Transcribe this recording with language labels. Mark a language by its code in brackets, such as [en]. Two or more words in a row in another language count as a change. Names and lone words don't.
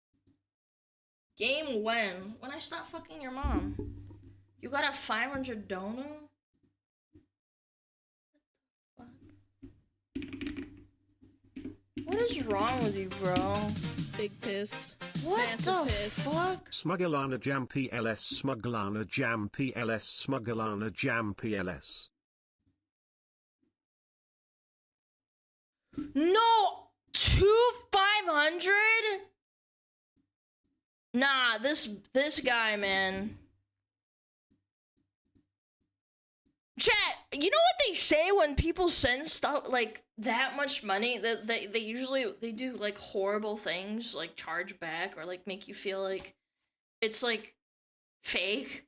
[en] Game when? When I stop fucking your mom. You got a 500 dono? What is wrong with you, bro? Big piss. What Massive the piss. fuck? SmugAlana Jam PLS SmugAlana Jam PLS SmugAlana Jam PLS. No! 500? Nah, this guy, man. Chat, you know what they say when people send stuff like that much money, that they usually do like horrible things, like charge back or like make you feel like it's like fake.